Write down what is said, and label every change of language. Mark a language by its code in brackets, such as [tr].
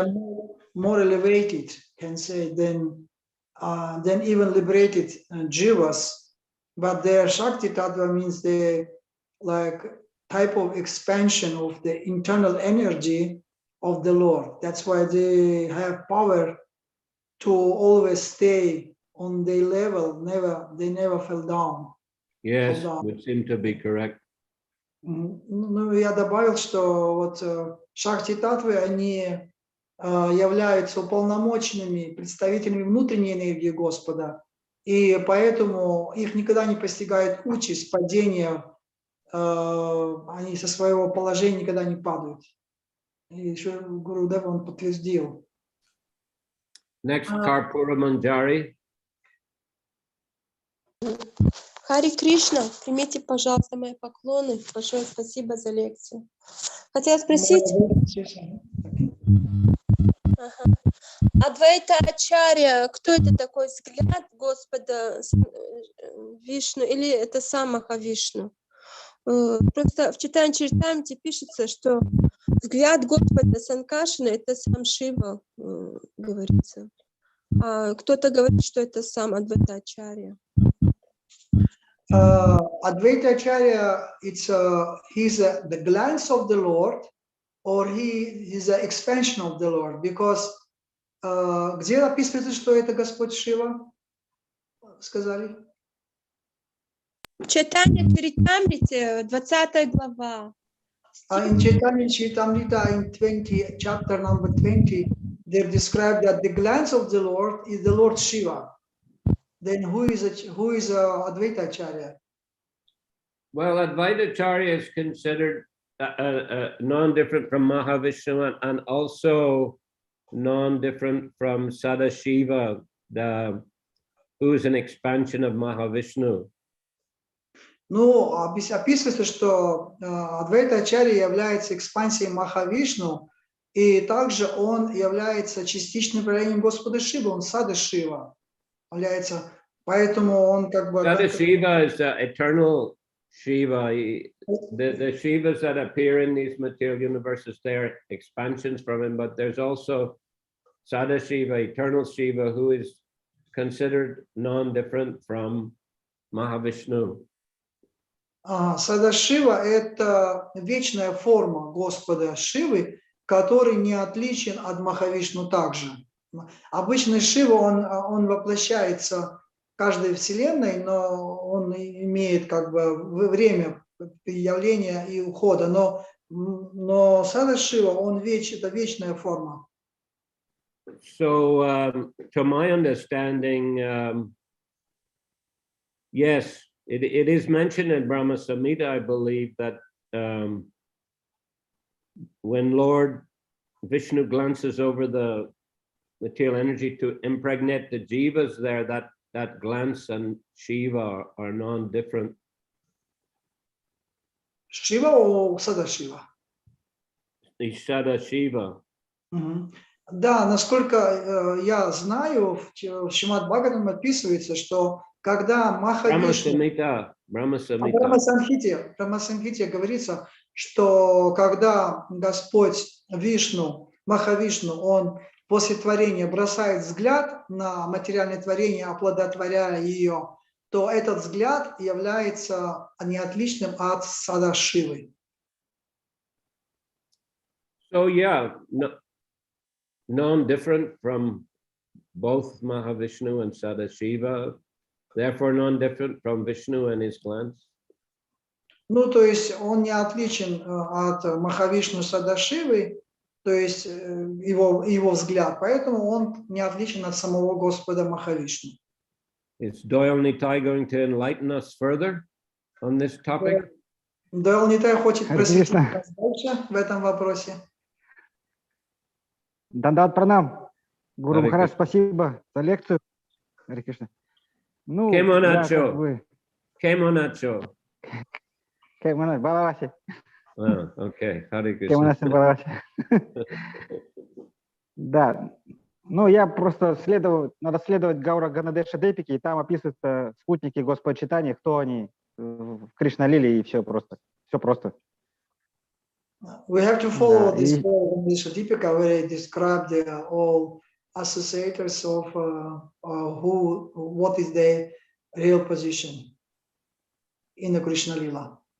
[en] are more elevated, can say, than even liberated jivas, but their Shakti Tattva means the like type of expansion of the internal energy of the Lord. That's why they have power to always stay on their level, they never fell down. yes, Fall down. would seem to be correct. [ru] Ну, я добавил, что вот Шакти Татвы, они являются уполномоченными представителями внутренней энергии Господа, и поэтому их никогда не постигает участь падения, они со своего положения никогда не падают. И еще Гурудев он подтвердил. [en] Next, Karpura Manjari. [ru] Хари Кришна, примите, пожалуйста, мои поклоны. Большое спасибо за лекцию. Хотела спросить, Адвайта Ачарья, кто это такой, взгляд Господа Вишну или это сам Махавишну? Просто в читании Чаритамрите пишется, что взгляд Господа Санкаршана это сам Шива, говорится. А кто-то говорит, что это сам Адвайта Ачарья. [en] Advaita Acharya, it's he's the glance of the Lord, or he is an expansion of the Lord, because [ru] где описывается, что это Господь Шива? Сказали? Читание Чаритамрите, 20 глава. [en] In Chaitanya Charitamrita, in 20, chapter number 20, they describe that the glance of the Lord is the Lord Shiva. Then who is Advaita Acharya? Well, Advaita Acharya is considered non-different from Mahavishnu and also non-different from Sadashiva, who is an expansion of Mahavishnu. [ru] Ну, описывается, что Адвайта Ачарья является экспансией Махавишну, и также он является частичным проявлением Господа Шивы, он Сада Шива является, поэтому он как бы... [en] Sada Shiva is the eternal Shiva. The Shivas that appear in these material universes, they're expansions from him, but there's also Sada Shiva, eternal Shiva, who is considered non-different from Mahavishnu. [ru] Сада Шива – это вечная форма Господа Шивы, который не отличен от Махавишну также. Обычный Шива, он воплощается в каждой вселенной, но он имеет как бы время явления и ухода. Но Сада Шива, он это вечная форма. [en] So, to my understanding, yes, it is mentioned in Brahma Samhita, I believe, that when Lord Vishnu glances over the material energy to impregnate the jivas there, that glance and Shiva are non-different. Shiva or Sada Shiva? The Sada Shiva. [ru] Да, насколько я знаю, в Шримад Бхагаватам описывается, что когда Махавишну... Брахма Самхите говорится, что когда Господь Вишну, Махавишну, он после творения бросает взгляд на материальное творение, оплодотворяя ее, то этот взгляд является неотличным от Сада Шивы. [en] So yeah, non-different from both Mahavishnu and Sadashiva, therefore non-different from Vishnu and his glance. [ru] Ну, то есть он не отличен от Махавишну Садашивы, то есть его взгляд, поэтому он не отличен от самого Господа Махавишну. [en] Is Doyal Nitai going to enlighten us further on this topic? [ru] Дойл Нитай хочет просветить нас дальше в этом вопросе. Дандат пранам. Гуру Махарадж, спасибо за лекцию. Харе Кришна. Ну, [bn] Кемоначо. Кемоначо. Кемоначо. Балаваси. [ru] Окей. Харе Кришна. [bn] Кемоначо Балаваси. [ru] Да. Ну, я просто надо следовать Гаура Ганадеша Депики, и там описываются спутники Господа Читания, кто они в Кришна-лиле, и все просто. Все просто. [en] We have to follow [ru] Да, [en] this [ru] и [en] Dipika where it described all associators of what is their real position in the Krishna Lila.